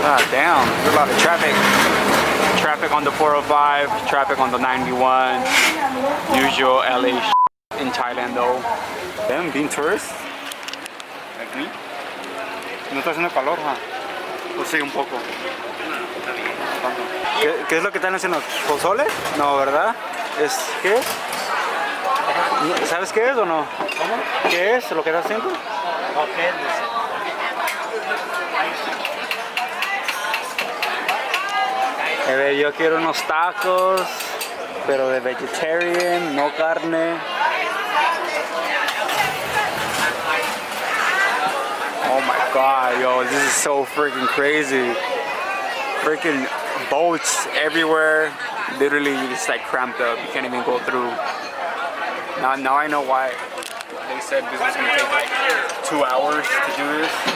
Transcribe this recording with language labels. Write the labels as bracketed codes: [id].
[en] Damn, there's a lot of traffic. Traffic on the 405, traffic on the 91. Usual LA in Thailand though. Damn, being tourists. Like me. [es] No está haciendo calor, ¿ah? O sí, un poco. ¿Qué es lo que están haciendo? ¿Pozole? No, ¿verdad? ¿Qué es? ¿Sabes qué es o no? ¿Cómo? ¿Qué es lo que estás haciendo? A ver, yo quiero unos tacos, pero de vegetarian, no carne. [en] Oh my god, yo, this is so freaking crazy. Freaking boats everywhere. Literally, you just like cramped up. You can't even go through. Now I know why they said this was gonna take like 2 hours to do this.